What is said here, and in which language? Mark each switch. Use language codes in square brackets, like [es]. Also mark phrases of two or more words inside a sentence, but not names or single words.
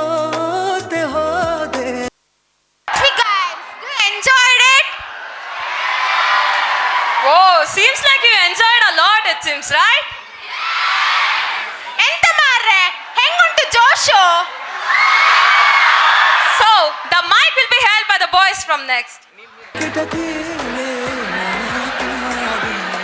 [en] Hey guys, you enjoyed it? Whoa, seems like you enjoyed a lot, it seems, right? [tcy] ಎಂತ ಮಾರ್ರೆ ಹೆಂಗುಂಟು ಜೋಶು [en] So, the mic will be held by the boys from next. [tcy] ಕಿಟಕಿಲೇ